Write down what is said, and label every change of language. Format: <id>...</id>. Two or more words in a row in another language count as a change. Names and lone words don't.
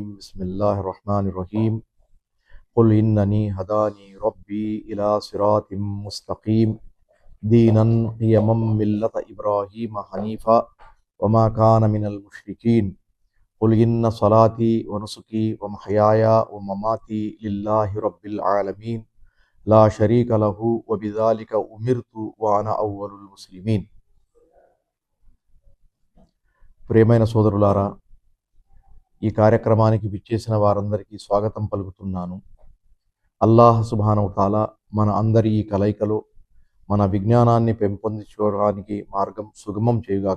<ar>بسم الله الرحمن الرحيم قل إنني هداني ربي إلى صراط مستقيم دينا قيما ملة إبراهيم حنيفا وما كان من المشركين. قل إن صلاتي ونسكي ومحياي ومماتي لله رب العالمين لا شريك له وبذلك أمرت وأنا أول المسلمين.</ar> <te>ప్రియమైన సోదరులారా, ఈ కార్యక్రమానికి విచ్చేసిన వారందరికీ స్వాగతం పలుకుతున్నాను.</te> <ar>الله سبحانه تعالى</ar> <te>మన అందరి ఈ కలయికలో మన విజ్ఞానాన్ని పెంపొందించుకోవడానికి మార్గం సుగమం చేయుగాక.</te>